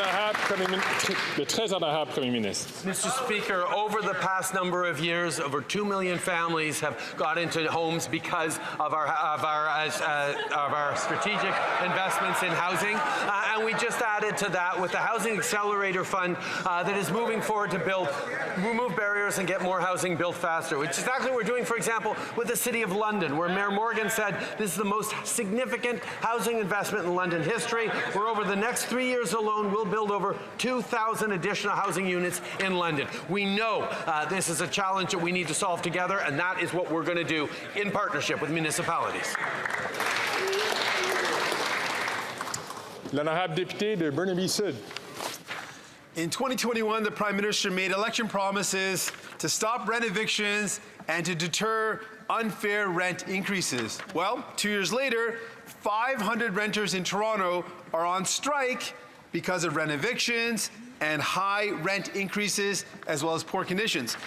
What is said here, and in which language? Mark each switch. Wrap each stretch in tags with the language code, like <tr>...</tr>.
<fr>Le très honorable Premier ministre.</fr> <en>Mr. Speaker, over the past number of years, over 2 million families have got into homes because of our strategic investments in housing, and we just added to that with the Housing Accelerator Fund that is moving forward to remove barriers and get more housing built faster, which is exactly what we're doing, for example, with the City of London, where Mayor Morgan said this is the most significant housing investment in London history, where over the next 3 years alone, we'll build over 2,000 additional housing units in London. We know this is a challenge that we need to solve together, and that is what we're going to do in partnership with municipalities.</en> <fr>L'honorable député de Burnaby Sud.</fr> <en>In 2021, the Prime Minister made election promises to stop rent evictions and to deter unfair rent increases. Well, 2 years later, 500 renters in Toronto are on strike because of rent evictions and high rent increases, as well as poor conditions.</en>